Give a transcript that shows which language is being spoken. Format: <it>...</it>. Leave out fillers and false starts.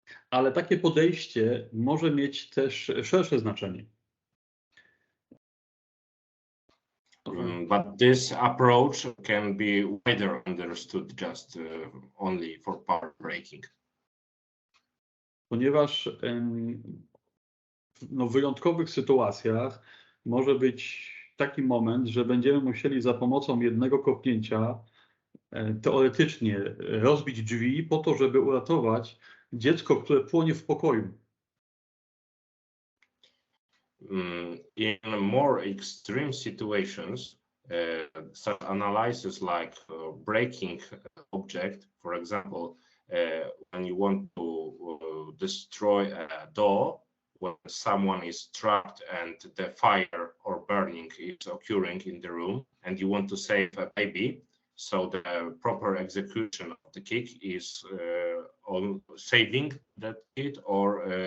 <pl>Ale takie podejście może mieć też szersze znaczenie.</pl> <en>But this approach can be wider understood just only for power breaking.</en> <pl>Ponieważ w wyjątkowych sytuacjach może być taki moment, że będziemy musieli za pomocą jednego kopnięcia teoretycznie rozbić drzwi po to, żeby uratować dziecko, które płonie w pokoju.</pl> <en>In more extreme situations, such analysis like breaking object, for example, when you want to destroy a door, when someone is trapped and the fire or burning is occurring in the room, and you want to save a baby, so the proper execution of the kick is on saving that kid, or</en>